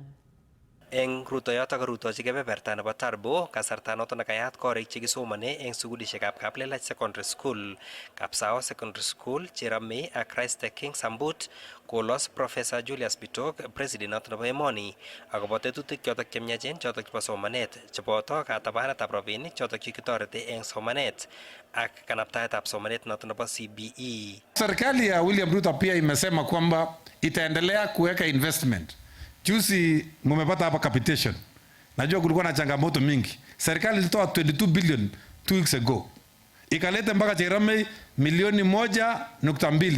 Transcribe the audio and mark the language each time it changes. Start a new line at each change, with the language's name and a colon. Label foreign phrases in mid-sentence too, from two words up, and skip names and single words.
Kipsigis: Eng rutoyoto korutochi kebeberta nebo Tarbo kasarta noto nekayat korik chekisomane eng sukulishekab Kaplelach Secondary School, Kapsao Secondary School, Cherame ak Christ the King Sambut kolos Professor Julius Bitok president noto nebo emoni akobo tetutik chotok chemyachen chotok chebo somanet cheboto katabanetab rabinik chotok chekitoreti eng somanet ak kanabtaetab somanet noto nebo CBE.
Swahili: Serikali ya William Ruto pia imesema kwamba itaendelea kuweka investment. Juzi mumepata hapa capitation. Najua kulikuwa na changamoto mingi. Serikali ilitoa 22
English: billion 2 weeks ago.
Swahili: Ikaleta mpaka Cherame milioni 1.2.